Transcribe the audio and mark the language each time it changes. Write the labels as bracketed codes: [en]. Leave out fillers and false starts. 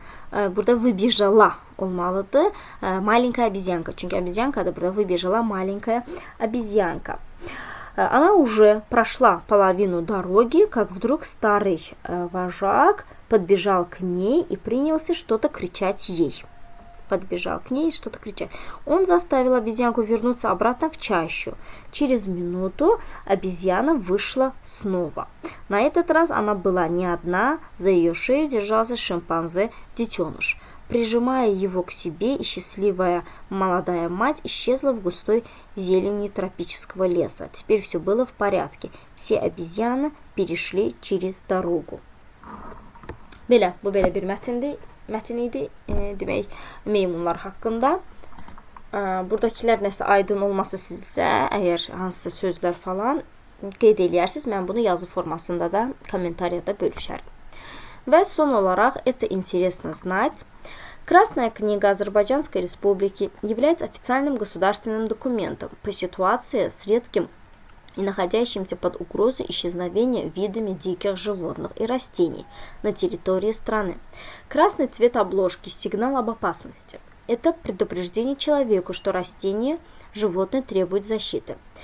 [az] Burada выбежала olmalıdır. [ru] Маленькая обезьянка. [az] Çünkü [ru] обезьянка да burada выбежала маленькая обезьянка. Она уже прошла половину дороги, как вдруг старый вожак подбежал к ней и принялся что-то кричать ей. Подбежал к ней и что-то кричать. Он заставил обезьянку вернуться обратно в чащу. Через минуту обезьяна вышла снова. На этот раз она была не одна, за ее шею держался шимпанзе-детеныш. Прижимая его к себе, и счастливая молодая мать исчезла в густой зелени тропического леса. Теперь все было в порядке. Все обезьяны перешли через дорогу. [az] Belə, bu belə bir mətin idi, demək, meymunlar haqqında. Buradakilər nəsə aydın olması sizsə, əgər hansısa sözlər falan qeyd eləyərsiniz, mən bunu yazı formasında da kommentariyada bölüşərəm. Və son olaraq, [ru] это интересно знать. Красная книга Азербайджанской Республики является официальным государственным документом по ситуации с редким и находящимся под угрозой исчезновения видами диких животных и растений на территории страны. Красный цвет обложки – сигнал об опасности. Это предупреждение человеку, что растения, животные требуют защиты.